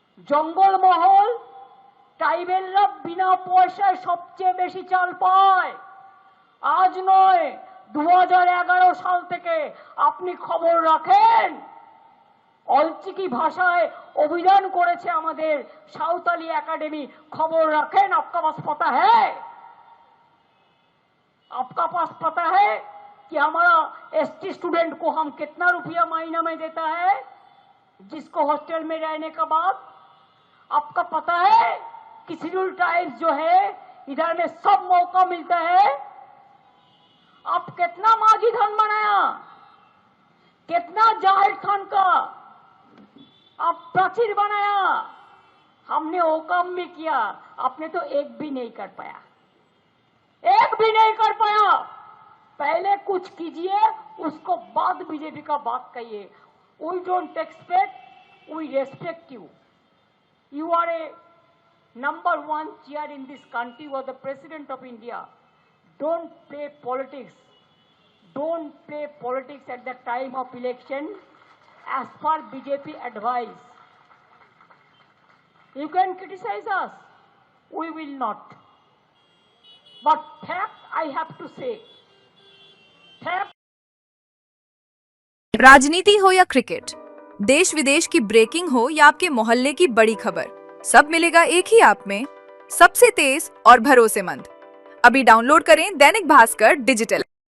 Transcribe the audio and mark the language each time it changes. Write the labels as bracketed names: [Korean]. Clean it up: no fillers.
[Bangla] জঙ্গলমহল ট্রাইবেলরা বিনা পয়সায় সবচেয়ে বেশি চাল পায়। আজ নয় 2011 সাল থেকে আপনি খবর রাখেন অলচিকি ভাষায় অভিযান করেছে আমাদের সাঁওতালি एकेडमी। [Hindi] खबर रखें, आपका पास पता है? आपका पास पता है कि हमारा ST स्टूडेंट को हम कितना रुपया महीना में देता है जिसको हॉस्टल में रहने का बाद? आपका पता है कि शेड्यूल ट्राइब्स जो है इधर में सब मौका मिलता है। आप कितना माझी धन बनाया, कितना जाहिर खान का आप प्राचीर बनाया, हमने वो काम भी किया, आपने तो एक भी नहीं कर पाया, एक भी नहीं कर पाया। पहले कुछ कीजिए, उसको बाद बीजेपी का बात कहिए। [English] We don't expect, we respect you. You are a #1 chair in this country. You are the president of India. Don't play politics. Don't play politics at the time of election. As per BJP advice, you can criticize us, we will not. But fact I have to say, fact। [Hindi] राजनीति हो या cricket, देश विदेश की breaking हो या आपके मोहल्ले की बड़ी खबर, सब मिलेगा एक ही ऐप में, सबसे तेज और भरोसेमंद। अभी डाउनलोड करें दैनिक भास्कर डिजिटल।